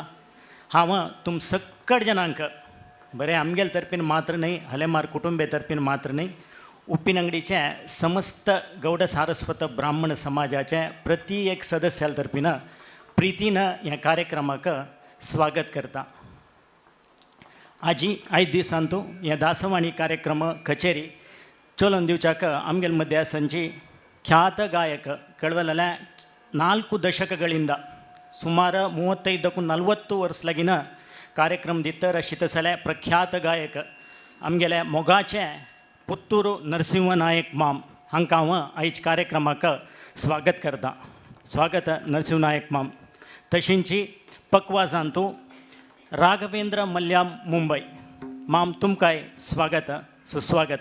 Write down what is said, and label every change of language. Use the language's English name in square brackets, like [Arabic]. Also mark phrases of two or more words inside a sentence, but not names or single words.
[Konkani] हांव तुम सगळे जनांक बरें आमगेले तर्फीन मात्र न्ही हलेमार कुटुंबे तर्फीन मात्र न्ही उप्पिनंगडीचे समस्त गौड सारस्वत ब्राह्मण समाजाचे प्रति एक सदस्याल तर्फीन प्रितीन ह्या कार्यक्रमाक स्वागत करता. आयज दिसांतू हे दासवाणी कार्यक्रम कचेरी चलोवन दिवच्याक आमगेले मध्य संची ख्यात गायक कळवलेल्या 4 ದಶಕಗಳಿಂದ ಸುಮಾರು 35-40 ವರ್ಷಲಾಗಿನ ಕಾರ್ಯಕ್ರಮ ದಿತ್ತರ ಶಿತಸಲೆ ಪ್ರಖ್ಯಾತ ಗಾಯಕ आमगेले मोगाचे पुत्तूरू नरसिंह नायक माम हांकां हांव आयज कार्यक्रमाक स्वागत करता. स्वागत नरसिंह नायक माम. तशींची पक्वाजांतू राघवेंद्र मल्याम मुंबई माम तुमकांय स्वागत सुस्वागत.